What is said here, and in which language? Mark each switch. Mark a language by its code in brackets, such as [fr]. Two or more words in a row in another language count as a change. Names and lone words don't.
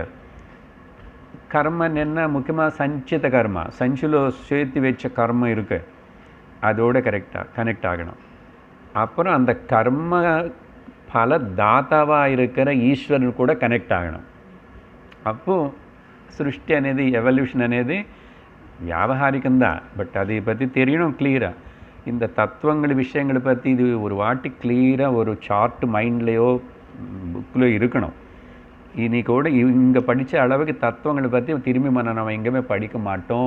[ta] கர்மன் என்ன, முக்கியமாக சஞ்சித கர்மா, சஞ்சில் சேர்த்து வச்ச கர்மம் இருக்குது, அதோடு கனெக்ட் ஆகணும். அப்புறம் அந்த கர்ம பல தாத்தாவாக இருக்கிற ஈஸ்வரன் கூட கனெக்ட் ஆகணும். அப்போது [te] సృష్టి అనేది, ఎవల్యూషన్ అనేది [ta] வியாபகாரிக்கம்தான். பட் அதை பற்றி தெரியணும் கிளியராக. இந்த தத்துவங்கள் விஷயங்களை பற்றி இது ஒரு வாட்டி கிளியராக ஒரு சார்ட் மைண்ட்லேயோ புக்கில் இருக்கணும். இன்னைக்கு கூட இங்கே படித்த அளவுக்கு தத்துவங்களை பற்றி திரும்பி நம்ம எங்கேயுமே படிக்க மாட்டோம்.